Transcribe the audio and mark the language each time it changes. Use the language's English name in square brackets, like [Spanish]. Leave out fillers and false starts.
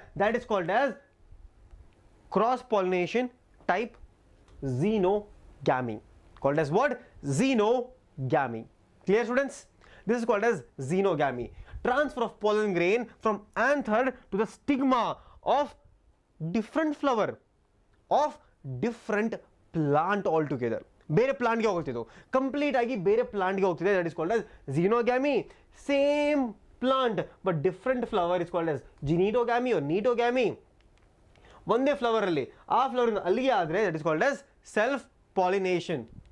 [English] That is called as cross pollination type xenogamy. Called as what? Xenogamy. Clear, students? This is called as xenogamy. Transfer of pollen grain from anther to the stigma of different flower of different plant altogether. [Kannada] ಬೇರೆ ಪ್ಲಾಂಟ್ಗೆ ಹೋಗ್ತಿದ್ದು, complete ಆಗಿ ಬೇರೆ ಪ್ಲಾಂಟ್ಗೆ ಹೋಗ್ತಿದೆ. [English] That is called as xenogamy. Same plant but different flower is called as ginetogamy or neatogamy. [Kannada] ಒಂದೇ ಫ್ಲವರಲ್ಲಿ ಆ flower ಅಲ್ಲಿಗೆ ಆದರೆ [English] That is called as self pollination.